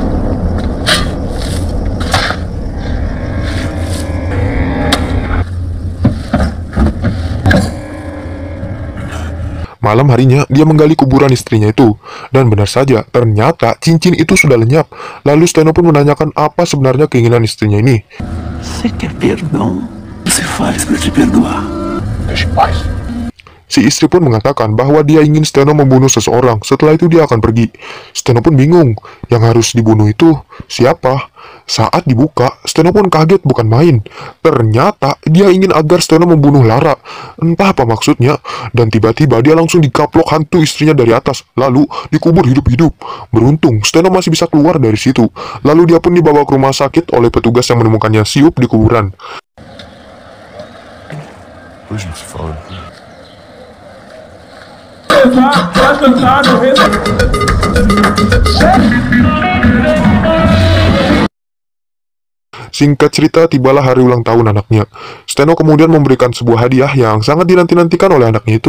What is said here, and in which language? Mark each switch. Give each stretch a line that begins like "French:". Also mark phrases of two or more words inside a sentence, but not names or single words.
Indonesian: Malam harinya, dia menggali kuburan istrinya itu. Dan benar saja, ternyata cincin itu sudah lenyap. Lalu Steno pun menanyakan apa sebenarnya keinginan istrinya ini.
Portuguese: Você quer perdão? Você faz para te perdoar. Deixa em paz.
Indonesian: Si istri pun mengatakan bahwa dia ingin Steno membunuh seseorang. Setelah itu dia akan pergi. Steno pun bingung. Yang harus dibunuh itu siapa? Saat dibuka, Steno pun kaget bukan main. Ternyata dia ingin agar Steno membunuh Lara. Entah apa maksudnya. Dan tiba-tiba dia langsung dikaplok hantu istrinya dari atas. Lalu dikubur hidup-hidup. Beruntung, Steno masih bisa keluar dari situ. Lalu dia pun dibawa ke rumah sakit oleh petugas yang menemukannya siup di kuburan.
Portuguese: Depois a gente se fala.
Indonesian: Singkat cerita, tibalah hari ulang tahun anaknya. Steno kemudian memberikan sebuah hadiah yang sangat dinanti-nantikan oleh anaknya itu.